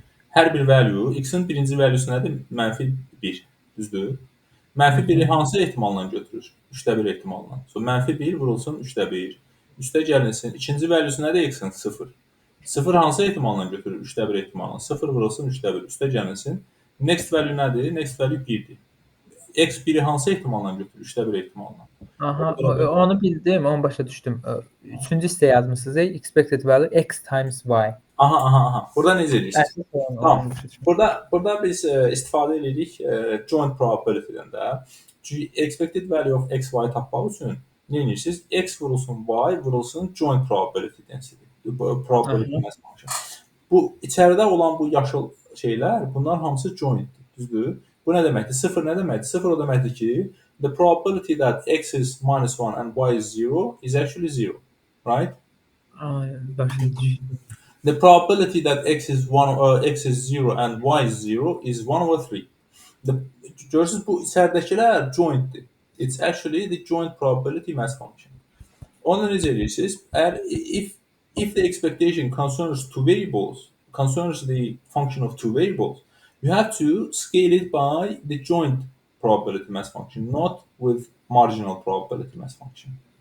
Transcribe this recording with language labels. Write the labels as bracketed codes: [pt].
[az] Hər bir value, x-in birinci value'su nədir? -1, düzdür? -1'i hansı ehtimalla götürür? 3-də 1 ehtimalla. So, -1 vurulsun 3-də 1. Üstə gəlinsin. İkinci value'su nədir x-in? 0. 0 hansı ehtimalla götürür? 3-də 1 ehtimalla. 0 vurulsun 3-də 1. Üstə gəlinsin. Next value nədir? Next value 1'dir. X 1'i hansı ehtimalla götürür? 3'də 1 ehtimalla. Aha, onu bildim, onu başa düşdüm. Üçüncü hissəyə yazmısınız, expected value x times y. Aha. Burada necə edirsiniz? Tamam. Burada biz istifadə edirik joint probability-dən də. Çünki expected value of x, y tapmaq üçün nə edirsiniz? X vurulsun y vurulsun joint probability density. Probability mass function. Bu içəridə olan bu yaşıl şeylər, bunlar hamısı jointdir, düzdür? Bu nə deməkdir? 0 nə deməkdir? 0 o deməkdir ki, [en] the probability that x is -1 and y is 0 is actually 0, right? [az] Başa düşdüm. [en] The probability that x is 0 and y is 0 is 1/3. [az] Görürsünüz bu içəridəkilər jointdir. [en] It's actually the joint probability mass function. [az] Onu necə edirsiniz? [en] If the expectation concerns two variables, concerns the function of two variables, you have to scale it by the joint probability mass function, not with marginal probability mass function.